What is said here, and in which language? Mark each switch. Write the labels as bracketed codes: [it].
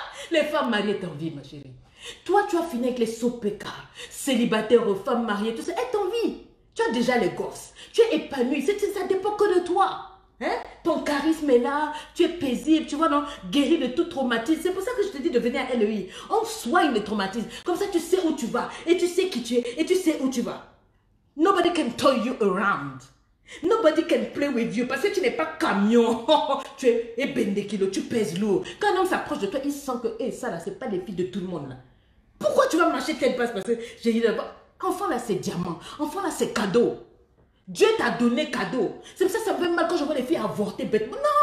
[fr] Les femmes mariées t'envient, ma chérie. Toi, tu as fini avec les sopeka, célibataires aux femmes mariées, tout ça. Elles t'envient. Tu as déjà les gosses. Tu es épanoui. Ça dépend que de toi. Hein? Ton charisme est là. Tu es paisible. Tu vois, non? Guéri de tout traumatisme. C'est pour ça que je te dis de venir à LEI. On soigne les traumatismes. Comme ça, tu sais où tu vas. Et tu sais qui tu es. Et tu sais où tu vas. [en] Nobody can toy you around. Nobody can play with you. [fr] Parce que tu n'es pas camion. Tu es ébendekilo. Tu pèses lourd. Quand un homme s'approche de toi, il sent que ça là, c'est pas les filles de tout le monde là. Pourquoi tu vas marcher telle passe? Parce que j'ai dit d'abord. Enfant là c'est diamant, enfant là c'est cadeau. Dieu t'a donné cadeau. C'est pour ça que ça me fait mal quand je vois les filles avorter bêtement.